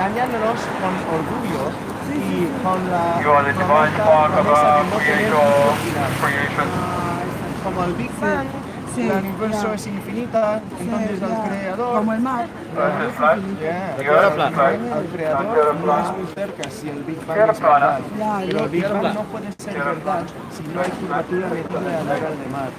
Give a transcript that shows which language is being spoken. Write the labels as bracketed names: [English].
[Spanish] Engañándonos con orgullo y con la... [English] You are the divine spark of our creation. [Spanish] Como el Big Bang, el universo es infinita, entonces el creador... Como el mar. [English] Earth is flat. Yeah. The earth is flat. [Spanish] El creador no es muy cerca si el Big Bang es verdad. Pero el Big Bang no puede ser verdad si no hay curvatura metida a nivel de mar.